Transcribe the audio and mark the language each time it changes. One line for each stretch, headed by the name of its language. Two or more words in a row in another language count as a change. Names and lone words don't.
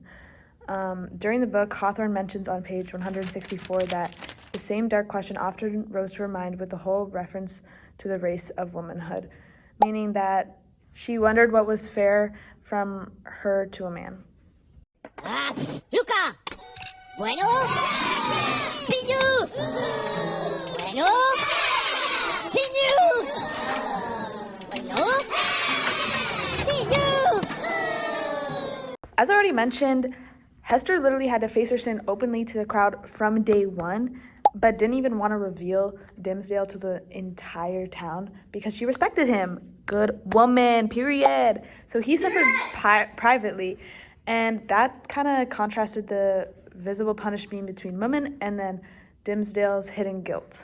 English: During the book, Hawthorne mentions on page 164 that the same dark question often rose to her mind with the whole reference to the race of womanhood, meaning that she wondered what was fair from her to a man. Luca! Bueno? Piñu! Bueno? Piñu! Bueno? Piñu! As I already mentioned, Hester literally had to face her sin openly to the crowd from day one, but didn't even want to reveal Dimmesdale to the entire town because she respected him. Good woman, period. So he suffered privately, and that kind of contrasted the visible punishment between women and then Dimsdale's hidden guilt.